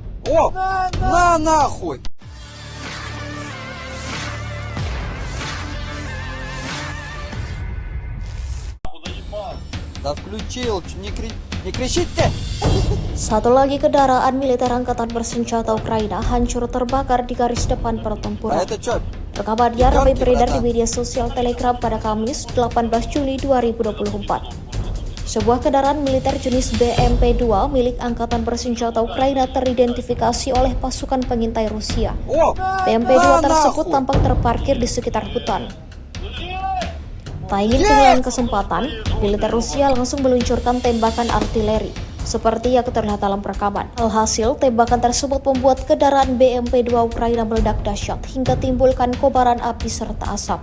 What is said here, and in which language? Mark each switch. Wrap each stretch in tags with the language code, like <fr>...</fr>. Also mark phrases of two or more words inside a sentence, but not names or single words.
<ru>О! На нахуй! Да включил, не кричите!</ru> <id>Satu lagi kendaraan militer angkatan bersenjata Ukraina hancur terbakar di garis depan</id> <ru>А</ru> <id>pertempuran.</id> <ru>это что?</ru> <id>Rekamannya ramai beredar di media sosial Telegram pada Kamis 18 Juli 2024. Sebuah kendaraan militer jenis BMP-2 milik angkatan bersenjata Ukraina teridentifikasi oleh pasukan pengintai Rusia.</id> <ru>О!</ru> <id>BMP-2</id> <ru>На</ru> <id>tersebut</id> <ru>нахуй!</ru> <id>tampak terparkir di sekitar hutan. Tak ingin kehilangan kesempatan, militer Rusia langsung meluncurkan tembakan artileri, seperti yang terlihat dalam rekaman. Alhasil, tembakan tersebut membuat kendaraan BMP-2 Ukraina meledak dahsyat hingga timbulkan kobaran api serta asap.</id>